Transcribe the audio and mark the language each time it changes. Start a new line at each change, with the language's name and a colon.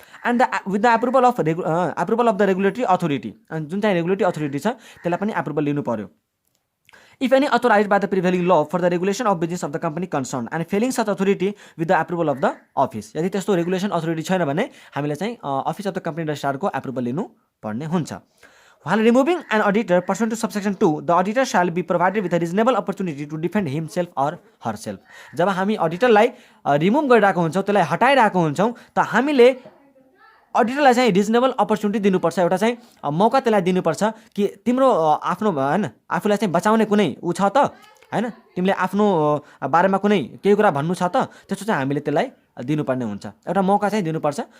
English: and with the approval of the regulatory authority,
Nepali: जुन चाहिँ regulatory authority छ त्यसलाई पनि एप्रुभल लिनु पर्यो।
English: if any authorize by the prevailing law for the regulation of business of the company concern and failing such authority with the approval of the office,
Nepali: यदि त्यस्तो रेगुलेसन अथोरिटी छैन भने हामीले चाहिँ office of the company रजिस्ट्रारको approval लिनु पर्ने हुन्छ।
English: While removing an auditor pursuant to subsection 2, the auditor shall be provided with a reasonable opportunity to defend himself or herself.
Nepali: जब हामी अडिटरलाई रिमुभ गरिरहेको हुन्छौँ, त्यसलाई हटाइरहेको हुन्छौँ, त हामीले अडिटरलाई चाहिँ रिजनेबल अपर्च्युनिटी दिनुपर्छ, एउटा चाहिँ मौका त्यसलाई दिनुपर्छ कि तिम्रो आफ्नो हैन आफूलाई चाहिँ बचाउने कुनै उ छ त हैन, तिमीले आफ्नो बारेमा कुनै केही कुरा भन्नु छ त, त्यस्तो चाहिँ हामीले त्यसलाई दिनुपर्ने हुन्छ। एउटा मौका चाहिँ दिनुपर्छ।